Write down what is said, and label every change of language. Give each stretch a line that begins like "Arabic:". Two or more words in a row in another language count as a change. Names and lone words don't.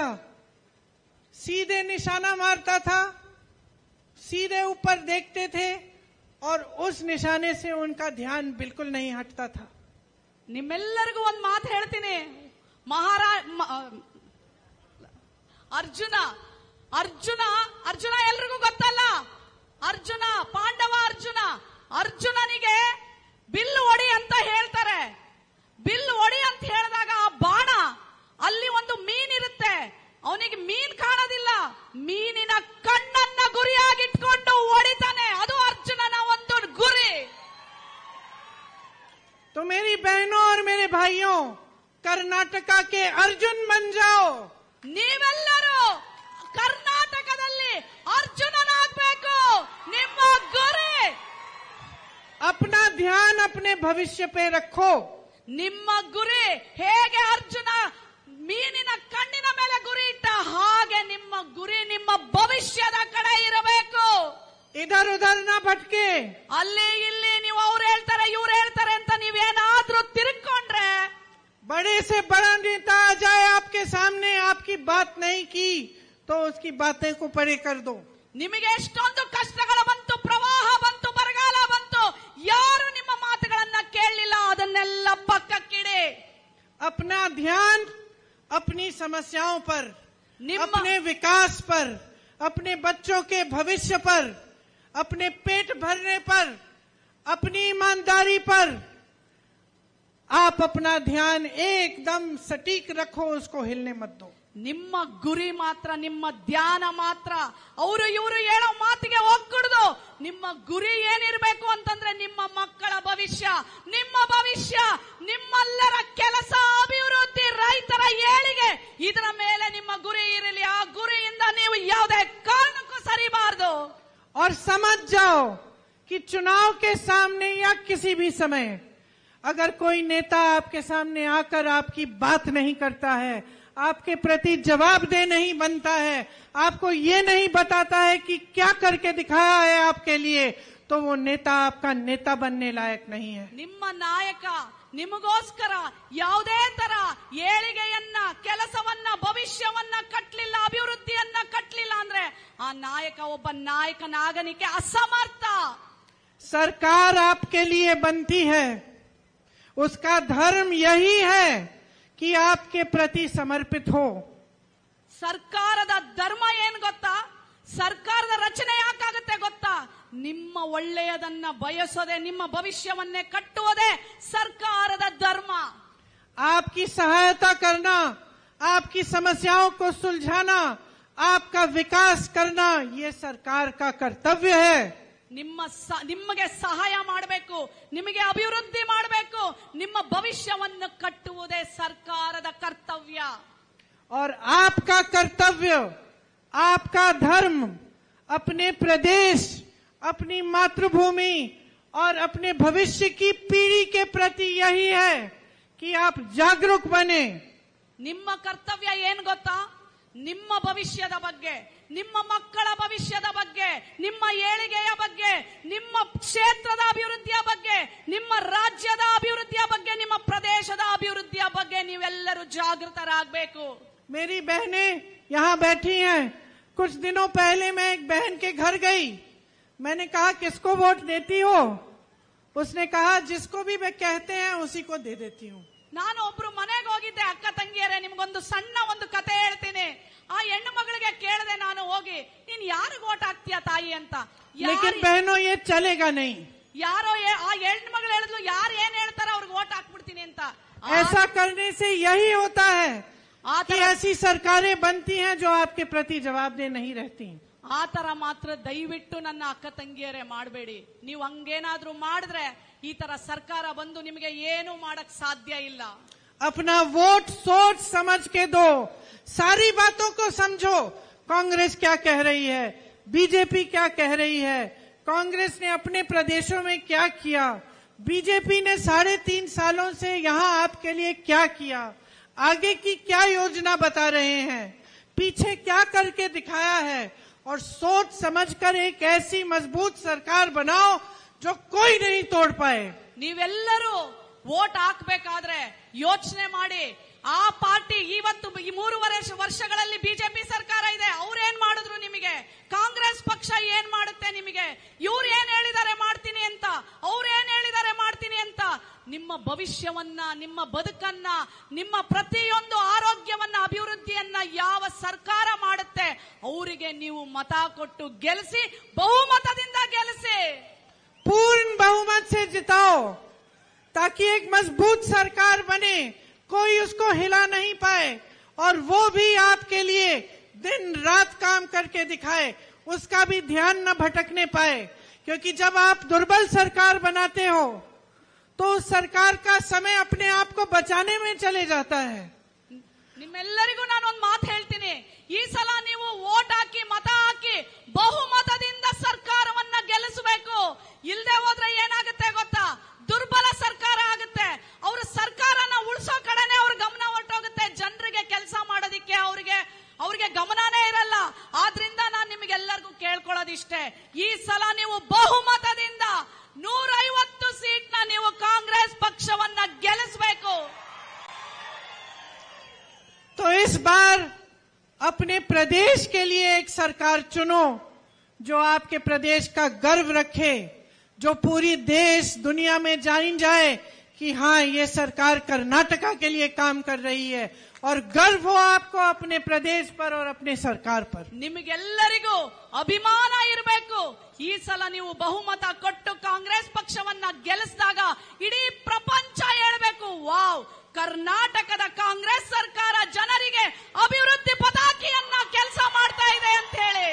Hindi: सीधे निशाना मारता था, सीधे ऊपर देखते थे और उस निशाने से उनका ध्यान बिल्कुल नहीं हटता था.
Kannada: ನಿಮ್ಮೆಲ್ಲರಿಗೂ ಒಂದು ಮಾತು ಹೇಳ್ತೀನಿ. ಅರ್ಜುನ ಎಲ್ರಿಗೂ ಗೊತ್ತಲ್ಲ, ಅರ್ಜುನ ಪಾಂಡವ ಅರ್ಜುನನಿಗೆ ಬಿಲ್ಲು ಹೊಡಿ ಅಂತ ಹೇಳ್ತಾರೆ. ಬಿಲ್ಲು ಹೊಡಿ ಅಂತ ಹೇಳಿದಾಗ ಆ ಬಾಣ ಅಲ್ಲಿ ಒಂದು ಮೀನಿರುತ್ತೆ, ಅವನಿಗೆ ಮೀನ್ ಕಾಣೋದಿಲ್ಲ, ಮೀನಿನ ಕಣ್ಣನ್ನ ಗುರಿಯಾಗಿಟ್ಕೊಂಡು ಹೊಡಿತಾನೆ. ಅದು ಅರ್ಜುನನ ಒಂದು ಗುರಿ.
Hindi: तो मेरी बहनों और मेरे भाइयों, कर्नाटका के अर्जुन बन जाओ.
Kannada: ನೀವೆಲ್ಲರೂ ಕರ್ನಾಟಕದಲ್ಲಿ ಅರ್ಜುನನಾಗಬೇಕು. ನಿಮ್ಮ ಗುರಿ,
Hindi: अपना ध्यान अपने भविष्य पे रखो.
Kannada: ನಿಮ್ಮ ಗುರಿ ಹೇಗೆ ಅರ್ಜುನ ಮೀನಿನ ಕಣ್ಣಿನ ಮೇಲೆ ಗುರಿ ಇಟ್ಟ ಹಾಗೆ ನಿಮ್ಮ ಗುರಿ ನಿಮ್ಮ ಭವಿಷ್ಯದ ಕಡೆ ಇರಬೇಕು.
Hindi: इधर उधर ना भटके.
Kannada: ಅಲ್ಲಿ ಇಲ್ಲಿ ನೀವು ಅವ್ರು ಹೇಳ್ತಾರೆ ಇವ್ರು ಹೇಳ್ತಾರೆ ಅಂತ ನೀವೇನಾದ್ರೂ ತಿರುಗ್ಕೊಂಡ್ರೆ,
Hindi: बड़े से बड़ा नेता आ जाए आपके सामने, आपकी बात नहीं की तो उसकी बातें को परे कर दो.
Kannada: ನಿಮಗೆ ಎಷ್ಟೊಂದು ಕಷ್ಟಗಳು ಬಂತು, ಪ್ರವಾಹ ಬಂತು, ಬರಗಾಲ ಬಂತು, ಯಾರು ನಿಮ್ಮ ಮಾತುಗಳನ್ನ ಕೇಳಲಿಲ್ಲ, ಅದನ್ನೆಲ್ಲ ಪಕ್ಕಕ್ಕಿಡಿ.
Hindi: अपना ध्यान अपनी समस्याओं पर, अपने विकास पर, अपने बच्चों के भविष्य पर, अपने पेट भरने पर, अपनी ईमानदारी पर आप अपना ध्यान एकदम सटीक रखो, उसको हिलने मत दो।
Kannada: ನಿಮ್ಮ ಗುರಿ ಮಾತ್ರ, ನಿಮ್ಮ ಧ್ಯಾನ ಮಾತ್ರ ಅವರು ಇವರು ಹೇಳೋ ಮಾತಿಗೆ ಹೋಗ್ಕೂಡ್ದು. ನಿಮ್ಮ ಗುರಿ ಏನಿರ್ಬೇಕು ಅಂತಂದ್ರೆ ನಿಮ್ಮ ಮಕ್ಕಳ ಭವಿಷ್ಯ, ನಿಮ್ಮ ಭವಿಷ್ಯ, ನಿಮ್ಮೆಲ್ಲರ ಕೆಲಸ, ಅಭಿವೃದ್ಧಿ, ರೈತರ ಏಳಿಗೆ, ಇದರ ಮೇಲೆ ನಿಮ್ಮ ಗುರಿ ಇರಲಿ. ಆ ಗುರಿಯಿಂದ ನೀವು ಯಾವುದೇ ಕಾರಣಕ್ಕೂ ಸರಿಬಾರದು.
Hindi: और समझ जाओ कि चुनाव के सामने या किसी भी समय अगर कोई नेता आपके सामने आकर आपकी बात नहीं करता है, आपके प्रति जवाबदेह नहीं बनता है, आपको ये नहीं बताता है कि क्या करके दिखाया है आपके लिए, तो वो नेता आपका नेता बनने लायक नहीं है।
Kannada: ನಿಮ್ಮ ನಾಯಕ ನಿಮಗೋಸ್ಕರ ಯಾವುದೇ ತರ ಏಳಿಗೆಯನ್ನ, ಕೆಲಸವನ್ನ, ಭವಿಷ್ಯವನ್ನ ಕಟ್ಟಲಿಲ್ಲ, ಅಭಿವೃದ್ಧಿಯನ್ನ ಕಟ್ಟಲಿಲ್ಲ ಅಂದ್ರೆ ಆ ನಾಯಕ ಒಬ್ಬ ನಾಯಕನಾಗಲಿಕ್ಕೆ ಅಸಮರ್ಥ.
Hindi: सरकार आपके लिए बनती है, उसका धर्म यही है कि आपके प्रति समर्पित हो।
Kannada: ಸರ್ಕಾರದ ಧರ್ಮ ಏನ್ ಗೊತ್ತಾ? ಸರ್ಕಾರದ ರಚನೆ ಯಾಕಾಗುತ್ತೆ ಗೊತ್ತಾ? ನಿಮ್ಮ ಒಳ್ಳೆಯದನ್ನ ಬಯಸೋದೆ, ನಿಮ್ಮ ಭವಿಷ್ಯವನ್ನೇ ಕಟ್ಟುವುದೇ ಸರ್ಕಾರದ ಧರ್ಮ.
Hindi: आपकी सहायता करना, आपकी समस्याओं को सुलझाना, आपका विकास करना, ये सरकार का कर्तव्य है।
Kannada: ನಿಮಗೆ ಸಹಾಯ ಮಾಡಬೇಕು, ನಿಮಗೆ ಅಭಿವೃದ್ಧಿ ಮಾಡಬೇಕು, ನಿಮ್ಮ ಭವಿಷ್ಯವನ್ನು ಕಟ್ಟುವುದೇ ಸರ್ಕಾರದ ಕರ್ತವ್ಯ.
Hindi: और आपका कर्तव्य, आपका धर्म अपने प्रदेश, अपनी मातृभूमि और अपने भविष्य की पीढ़ी के प्रति यही है कि आप जागरूक बने।
Kannada: ನಿಮ್ಮ ಕರ್ತವ್ಯ ಏನ್ ಗೊತ್ತಾ? ನಿಮ್ಮ ಭವಿಷ್ಯದ ಬಗ್ಗೆ, ನಿಮ್ಮ ಮಕ್ಕಳ ಭವಿಷ್ಯದ ಬಗ್ಗೆ, ನಿಮ್ಮ ಏಳಿಗೆಯ ಬಗ್ಗೆ, ನಿಮ್ಮ ಕ್ಷೇತ್ರದ ಅಭಿವೃದ್ಧಿಯ ಬಗ್ಗೆ, ನಿಮ್ಮ ರಾಜ್ಯದ ಅಭಿವೃದ್ಧಿಯ ಬಗ್ಗೆ, ನಿಮ್ಮ ಪ್ರದೇಶದ ಅಭಿವೃದ್ಧಿಯ ಬಗ್ಗೆ ನೀವೆಲ್ಲರೂ ಜಾಗೃತರಾಗಬೇಕು.
Hindi: मेरी बहनें यहाँ बैठी हैं। कुछ दिनों पहले मैं एक बहन के घर गई। मैंने कहा किसको वोट देती हो? उसने कहा जिसको भी वे कहते हैं उसी को दे देती हूँ।
Kannada: ನಾನು ಒಬ್ರು ಮನೆಗೆ ಹೋಗಿದ್ದೆ. ಅಕ್ಕ ತಂಗಿಯರೇ, ನಿಮ್ಗೊಂದು ಸಣ್ಣ ಒಂದು ಕತೆ ಹೇಳ್ತೀನಿ. ಆ ಹೆಣ್ಣು ಮಗಳಿಗೆ ಕೇಳಿದೆ ನಾನು ಹೋಗಿ, ನೀನ್ ಯಾರಿಗೆ ಓಟ್ ಹಾಕ್ತೀಯ ತಾಯಿ ಅಂತ.
Hindi: लेकिन बहनों ये चलेगा नहीं।
Kannada: ಯಾರೋ ಆ ಹೆಣ್ಣು ಮಗಳು ಹೇಳಿದ್ಲು, ಯಾರು ಏನ್ ಹೇಳ್ತಾರ ಅವ್ರಿಗೆ ಓಟ್ ಹಾಕ್ಬಿಡ್ತೀನಿ ಅಂತ.
Hindi: ऐसा करने से यही होता है कि ऐसी सरकारें बनती हैं जो आपके प्रति जवाबदेह नहीं रहती।
Kannada: ಆ ತರ ಮಾತ್ರ ದಯವಿಟ್ಟು ನನ್ನ ಅಕ್ಕ ತಂಗಿಯರೇ ಮಾಡಬೇಡಿ. ನೀವು ಹಂಗೇನಾದ್ರೂ ಮಾಡಿದ್ರೆ ಈ ತರ ಸರ್ಕಾರ ಬಂದು ನಿಮಗೆ ಏನು ಮಾಡಕ್ ಸಾಧ್ಯ ಇಲ್ಲ.
Hindi: अपना वोट सोच समझ के दो, सारी बातों को समझो। कांग्रेस क्या कह रही है, बीजेपी क्या कह रही है, कांग्रेस ने अपने प्रदेशों में क्या किया, बीजेपी ने 3.5 सालों से यहाँ आपके लिए क्या किया, आगे की क्या योजना बता रहे हैं, पीछे क्या करके दिखाया है, और सोच समझकर एक ऐसी मजबूत सरकार बनाओ जो कोई नहीं तोड़ पाए।
Kannada: ನೀವೆಲ್ಲರೂ ವೋಟ್ ಹಾಕ್ಬೇಕಾದ್ರೆ ಯೋಚನೆ ಮಾಡಿ. ಆ ಪಾರ್ಟಿ ಇವತ್ತು ಈ 3.5 ವರ್ಷಗಳಲ್ಲಿ ಬಿಜೆಪಿ ಸರ್ಕಾರ ಇದೆ, ಅವ್ರೇನ್ ಮಾಡಿದ್ರು ನಿಮಗೆ? ಕಾಂಗ್ರೆಸ್ ಪಕ್ಷ ಏನ್ ಮಾಡುತ್ತೆ ನಿಮಗೆ? ಇವ್ರು ಏನ್ ಹೇಳಿದ್ದಾರೆ ಮಾಡ್ತೀನಿ ಅಂತ, ಅವ್ರು ಏನ್ ಹೇಳಿದ್ದಾರೆ ಮಾಡ್ತೀನಿ ಅಂತ. ನಿಮ್ಮ ಭವಿಷ್ಯವನ್ನ, ನಿಮ್ಮ ಬದುಕನ್ನ, ನಿಮ್ಮ ಪ್ರತಿಯೊಂದು ಆರೋಗ್ಯವನ್ನ, ಅಭಿವೃದ್ಧಿಯನ್ನ ಯಾವ ಸರ್ಕಾರ ಮಾಡುತ್ತೆ ಅವರಿಗೆ ನೀವು ಮತ ಕೊಟ್ಟು ಗೆಲ್ಲಿಸಿ, ಬಹುಮತದಿಂದ ಗೆಲ್ಲಿಸಿ. पूर्ण बहुमत से जिताओ ताकि एक मजबूत सरकार बने, कोई उसको हिला नहीं पाए, और वो भी आपके लिए दिन रात काम करके दिखाए, उसका भी ध्यान न भटकने पाए। क्योंकि जब आप दुर्बल सरकार बनाते हो तो उस सरकार का समय अपने आप को बचाने में चले जाता है। ನಿಮ್ಮೆಲ್ಲರಿಗೂ ನಾನೊಂದು ಮಾತು ಹೇಳ್ತೀನಿ. ಈ ಸಲ ನೀವು ವೋಟ್ ಹಾಕಿ, ಮತ ಹಾಕಿ, ಬಹುಮತದಿಂದ ಸರ್ಕಾರವನ್ನ ಗೆಲ್ಲಿಸಬೇಕು. ಇಲ್ಲದೆ ಹೋದ್ರೆ ಏನಾಗುತ್ತೆ ಗೊತ್ತಾ? ದುರ್ಬಲ ಸರ್ಕಾರ ಆಗುತ್ತೆ. ಅವ್ರ ಸರ್ಕಾರನ ಉಳಿಸೋ ಕಡೆನೆ ಅವ್ರ ಗಮನ ಹೊರಟೋಗುತ್ತೆ. ಜನರಿಗೆ ಕೆಲಸ ಮಾಡೋದಿಕ್ಕೆ ಅವ್ರಿಗೆ ಗಮನನೇ ಇರಲ್ಲ. ಆದ್ರಿಂದ ನಾನು ನಿಮಗೆಲ್ಲರಿಗೂ ಕೇಳ್ಕೊಳ್ಳೋದಿಷ್ಟೇ, ಈ ಸಲ ನೀವು ಬಹುಮತದಿಂದ 150 ಸೀಟ್ನ ನೀವು ಕಾಂಗ್ರೆಸ್ ಪಕ್ಷವನ್ನ ಗೆಲ್ಲಿಸಬೇಕು.
Hindi: तो इस बार अपने प्रदेश के लिए एक सरकार चुनो जो आपके प्रदेश का गर्व रखे, जो पूरी देश दुनिया में जान जाए कि हाँ, ये सरकार कर्नाटका के लिए काम कर रही है और गर्व हो आपको अपने प्रदेश पर और अपने सरकार पर।
Kannada: ನಿಮಗೆಲ್ಲರಿಗೂ ಅಭಿಮಾನ ಇರಬೇಕು. ಈ ಸಲ ನೀವು ಬಹುಮತ ಕೊಟ್ಟು ಕಾಂಗ್ರೆಸ್ ಪಕ್ಷವನ್ನ ಗೆಲ್ಲಿಸಿದಾಗ ಇಡೀ ಪ್ರಪಂಚ ಹೇಳಬೇಕು, ವಾವ್, ಕರ್ನಾಟಕದ ಕಾಂಗ್ರೆಸ್ ಸರ್ಕಾರ ಜನರಿಗೆ ಅಭಿವೃದ್ಧಿ ಪತಾಕಿಯನ್ನ ಕೆಲಸ ಮಾಡ್ತಾ ಇದೆ ಅಂತ ಹೇಳಿ.